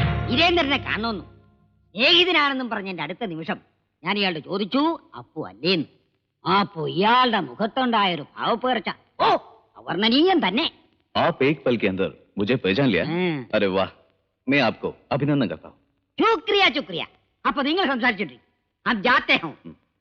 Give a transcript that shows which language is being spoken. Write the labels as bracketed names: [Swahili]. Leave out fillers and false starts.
[Malayalam] വീരേന്ദ്രനെ കാണുന്നു. സ്നേഹിതനാണെന്നും പറഞ്ഞ എന്റെ അടുത്ത നിമിഷം ഞാൻ ഇയാളുടെ ചോദിച്ചു, അപ്പു അല്ലേന്ന്. അപ്പോ ഇയാളുടെ മുഖത്തുണ്ടായ ഒരു ഭാവപ്പേർച്ച അവർണ്ണനീയം തന്നെ. [Hindi] आप एक पल के अंदर मुझे पहचान लिया? अरे वाह, मैं आपको अभिनंदन करता हूँ. शुक्रिया शुक्रिया. [Malayalam] അപ്പൊ നിങ്ങൾ സംസാരിച്ചിട്ട് [Hindi] हम जाते हैं.